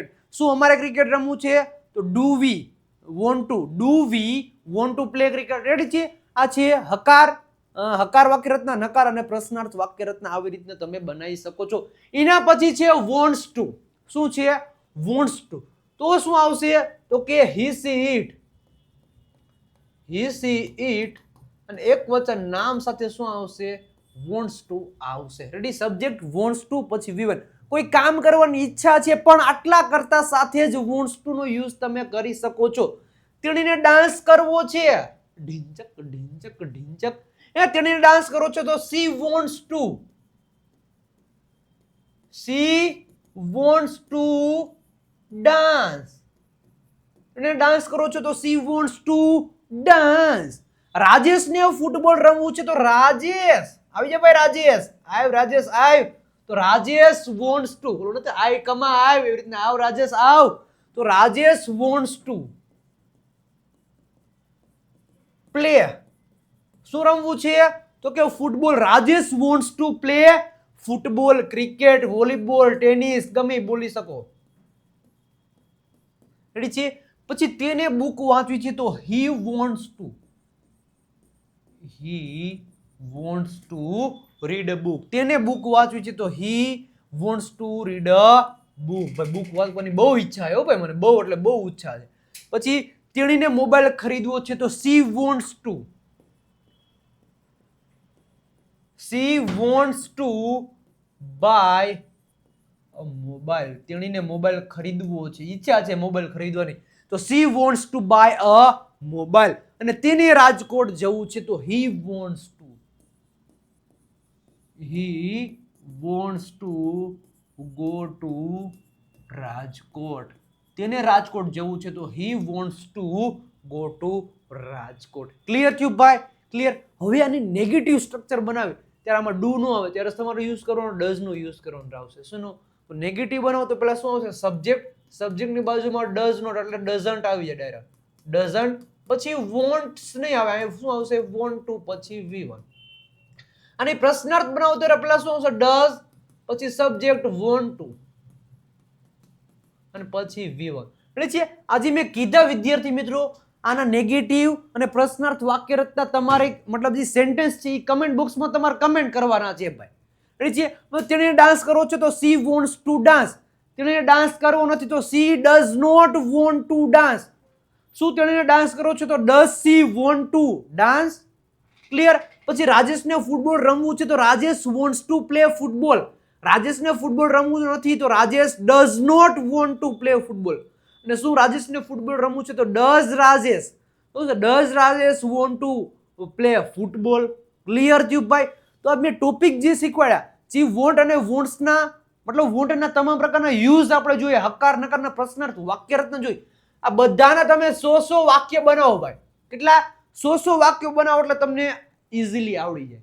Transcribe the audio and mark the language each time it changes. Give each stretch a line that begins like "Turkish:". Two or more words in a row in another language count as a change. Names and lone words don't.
Gujarati: શું અમારે ક્રિકેટ રમવું છે તો
English: do we want to play cricket.
Gujarati: રેડી છે? આ છે હકાર વાક્ય રચના, નકાર અને પ્રશ્નાર્થ વાક્ય રચના. આવી રીતના તમે બનાવી શકો છો. એના પછી છે
English: wants to.
Gujarati: શું છે?
English: wants to.
Gujarati: તો શું આવશે તો કે
English: he she it
Gujarati: અને એક વચન નામ સાથે શું આવશે?
English: wants to
Gujarati: આવશે. રેડી? સબ્જેક્ટ
English: wants to,
Gujarati: પછી V1. કોઈ કામ કરવાની ઈચ્છા છે પણ આટલા કરતા સાથે જ
English: wants to
Gujarati: નો યુઝ તમે કરી શકો છો. તેણીને ડાન્સ કરવો છે, ઢીંચક ઢીંચક ઢીંચક. તેણીને ડાન્સ કરવો છે તો
English: she wants to dance.
Gujarati: એને ડાન્સ કરો છો તો
English: she wants to dance.
Gujarati: રાજેશને ફૂટબોલ રમવું છે તો રાજેશ આવી જાય ભાઈ. રાજેશ તો રાજેશ
English: wants to,
Gujarati: બોલો નથી આઈ કમા આવ, એવી રીતના આવ રાજેશ આવ.
English: તો રાજેશ wants to પ્લે.
Gujarati: શું રમવું છે તો કે ફૂટબોલ.
English: રાજેશ wants to play football, cricket, volleyball, tennis,
Gujarati: ગમે બોલી શકો. રેડી છે? પછી તેને બુક વાંચવી છે તો
English: he wants to read a book.
Gujarati: તેને બુક વાંચવી છે તો
English: he wants to read a book.
Gujarati: ભાઈ બુક વાંચવાની બહુ ઈચ્છા છે હો ભાઈ, મને બહુ એટલે બહુ ઈચ્છા છે. પછી તેણીને મોબાઈલ ખરીદવો છે તો
English: she wants to buy a mobile.
Gujarati: તેણીને મોબાઈલ ખરીદવો છે, ઈચ્છા છે મોબાઈલ ખરીદવાની તો
English: she wants to buy a mobile.
Gujarati: અને તેને રાજકોટ જવું છે તો
English: he wants to go to
Gujarati: રાજકોટ. તેને રાજકોટ જવું છે તો
English: he wants to go to
Gujarati: રાજકોટ. ક્લિયર થયું ભાઈ? ક્લિયર. હવે આની નેગેટિવ સ્ટ્રક્ચર બનાવે ત્યારે આમાં ડુ નો આવે, ત્યારે તમારે યુઝ કરવાનો ડઝ નો યુઝ કરવાનો આવશે. શું નેગેટિવ બનાવો તો પેલા શું આવશે? સબ્જેક્ટની બાજુમાં
English: does not
Gujarati: એટલે ડઝન્ટ આવી જાય ડાયરેક્ટ. ડઝન્ટ, પછી વોન્ટ્સ નહીં આવે, શું આવશે?
English: want to, પછી V1.
Gujarati: અને પ્રશ્નાર્થ બનાવો ત્યારે પેલા શું આવશે? ડઝ, પછી
English: subject want to
Gujarati: અને પછી V1. એટલે છે આજે મેં કીધા વિદ્યાર્થી મિત્રો, આના નેગેટિવ અને પ્રશ્નાર્થ વાક્ય રચના તમારે મતલબ જે સેન્ટેન્સ છે એ કમેન્ટ બોક્સમાં તમારે કમેન્ટ કરવાના છે ભાઈ. રેડી છે? તેણે ડાન્સ કરવો છે તો
English: she wants to dance.
Gujarati: તેણે ડાન્સ કરવો નથી તો
English: she does not want to dance.
Gujarati: શું તેણે ડાન્સ કરવો છે તો
English: does she want to dance.
Gujarati: ક્લિયર? પછી રાજેશને ફૂટબોલ રમવું છે તો રાજેશ
English: wants to play football.
Gujarati: રાજેશને ફૂટબોલ રમવું નથી તો રાજેશ
English: does not want to play football.
Gujarati: અને શું રાજેશને ફૂટબોલ રમવું છે તો
English: does રાજેશ want to play football.
Gujarati: ક્લિયર થયું ભાઈ? તો આ મેં ટોપિક જે શીખવાડ્યા જે વોન્ટ અને વોન્ટ્સના મતલબ વોન્ટના તમામ પ્રકારના યુઝ આપણે જોઈએ, હકાર નકારના પ્રશ્નાર્થ વાક્યરચના જોઈ. આ બધાના તમે 100 વાક્ય બનાવો ભાઈ. કેટલા? 100 વાક્યો બનાવો એટલે તમને ઇઝીલી આવડી જાય.